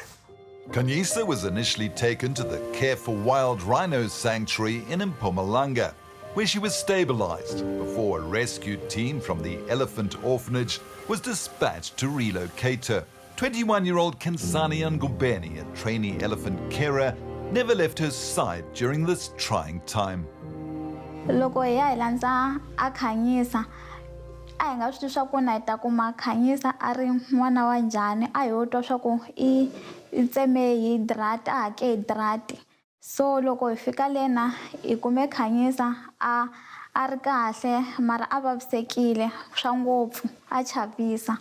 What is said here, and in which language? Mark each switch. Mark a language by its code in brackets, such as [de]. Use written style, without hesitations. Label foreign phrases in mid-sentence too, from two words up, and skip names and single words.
[en] Khanyisa was initially taken to the Care for Wild Rhino Sanctuary in Mpumalanga, where she was stabilized before a rescue team from the elephant orphanage was dispatched to relocate her. 21-year-old Kansani Ngubeni, a trainee elephant carer, never left her side during this trying time. [ts] Loko hi ya hi landza a Khanyisa, a hi nga swi tivi swa ku na hi ta kuma Khanyisa a ri n'wana wa njhani, a hi ho twa swa ku i tseme hi drati, a hake hi drati. So loko hi fika lena hi kume Khanyisa a ri kahle mara a vavisekile swa ngopfu, a chavisa.